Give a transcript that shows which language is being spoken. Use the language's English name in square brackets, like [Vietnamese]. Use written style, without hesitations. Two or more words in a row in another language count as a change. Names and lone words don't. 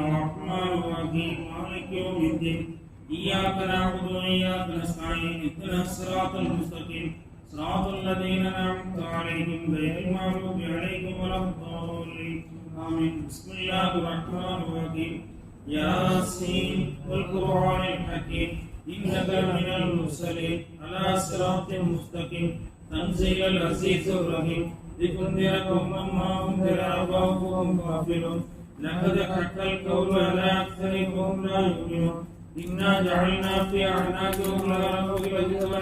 [Arabic] الرحمن الرحيم. مالك يوم الدين. إياك نعبد وإياك نستعين. اهدنا الصراط المستقيم. صراط الذين أنعمت عليهم غير المغضوب عليهم ولا الضالين. آمين. بسم الله الرحمن الرحيم. يس والقرآن الحكيم. إنك من المرسلين على صراط مستقيم تنزيل العزيز الرحيم لتنذر قوما ما أنذر آباؤهم غافلون لقد حق القول على أكثرهم لا يؤمنون إنا جعلنا في أعناقهم أغلالا